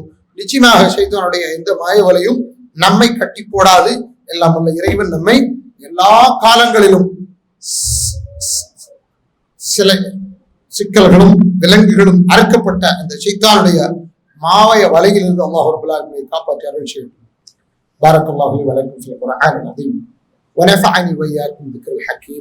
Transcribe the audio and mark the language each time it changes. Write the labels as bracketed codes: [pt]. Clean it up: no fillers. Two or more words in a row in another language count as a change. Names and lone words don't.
[ta] நிச்சயமாக ஷைத்தானுடைய எந்த மாயவலையும் நம்மை கட்டி போடாது. எல்லாம் உள்ள இறைவன் நம்மை எல்லா காலங்களிலும் சில சிக்கல்களும் விலங்குகளும் அறுக்கப்பட்ட அந்த ஷைத்தானுடைய மாய வலையிலிருந்து [ar] الله رب العالمين [ta] காப்பாற்றி அருள் செய்யட்டும். [ar] بارك الله لي ولكم في القرآن العظيم ونفعني وإياكم بذكر الحكيم.